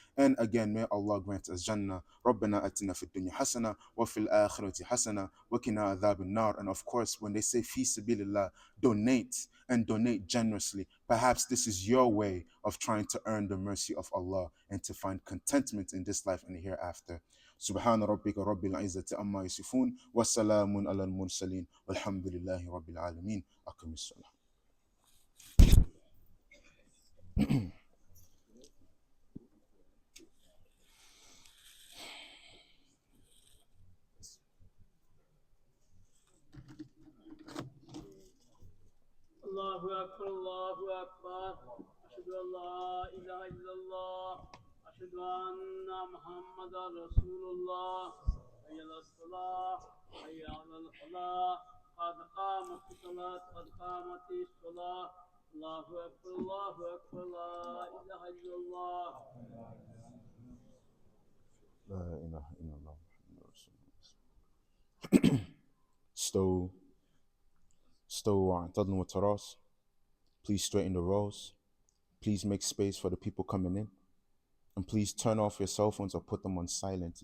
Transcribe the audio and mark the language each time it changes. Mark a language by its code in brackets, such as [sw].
[en] And again, may Allah grant us Jannah. [ar] رَبَّنَا أَتِنَا فِي الدُّنْيَا حَسَنَةً وَفِي الْآخِرَةِ حَسَنَةً وَقِنَا عَذَابَ النَّارِ. [en] And of course, when they say fi sabilillah, donate and donate generously. Perhaps this is your way of trying to earn the mercy of Allah and to find contentment in this life and the hereafter. [ar] سبحان ربك رب العزة عما يصفون وسلام على المرسلين والحمد لله رب العالمين. أقم الصلاة. الله أكبر الله أكبر أشهد أن لا إله إلا الله أشهد أن محمدا رسول الله حي على الصلاة حي على الفلاح قد قامت الصلاة قد قامت الصلاة الله أكبر لا إله إلا الله. لا إله إلا الله محمد رسول الله. استووا واعتدلوا وتراصوا. [en] Please straighten the rows. Please make space for the people coming in. And please turn off your cell phones or put them on silent.